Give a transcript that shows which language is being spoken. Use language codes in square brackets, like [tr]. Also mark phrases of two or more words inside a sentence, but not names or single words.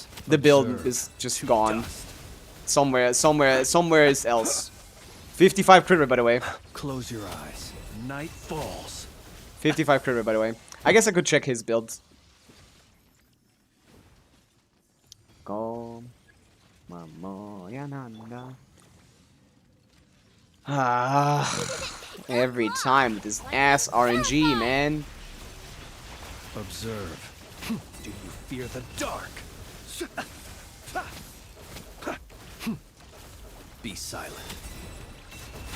[en] The build is just gone. Somewhere else. 55 crit rate, by the way. Close your eyes. Night falls. 55 crit rate, by the way. I guess I could check his build. Go. Mama, ya nanda. Every time with this ass RNG, man. Observe. Do you fear the dark? Be silent.